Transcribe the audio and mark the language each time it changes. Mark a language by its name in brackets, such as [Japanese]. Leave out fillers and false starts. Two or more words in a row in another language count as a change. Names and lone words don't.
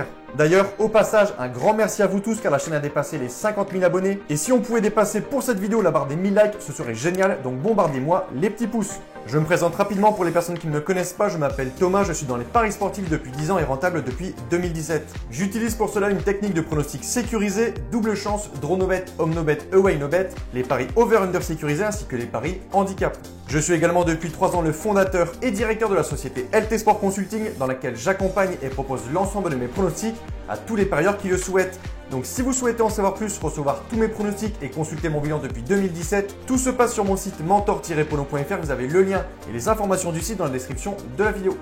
[French] D'ailleurs, au passage, un grand merci à vous tous car la chaîne a dépassé les 50 000 abonnés. Et si on pouvait dépasser pour cette vidéo la barre des 1000 likes, ce serait génial, donc bombardez-moi les petits pouces. Je me présente rapidement pour les personnes qui ne me connaissent pas, je m'appelle Thomas, je suis dans les paris sportifs depuis 10 ans et rentable depuis 2017. J'utilise pour cela une technique de pronostic sécurisé, double chance, [English] draw no bet, home no bet, away no bet, [French] les paris over-under sécurisés ainsi que les paris handicap. Je suis également depuis 3 ans le fondateur et directeur de la société LT Sport Consulting dans laquelle j'accompagne et propose l'ensemble de mes pronostics à tous les parieurs qui le souhaitent. Donc si vous souhaitez en savoir plus, recevoir tous mes pronostics et consulter mon bilan depuis 2017, tout se passe sur mon site mentor-polo.fr, vous avez le lien et les informations du site dans la description de la vidéo.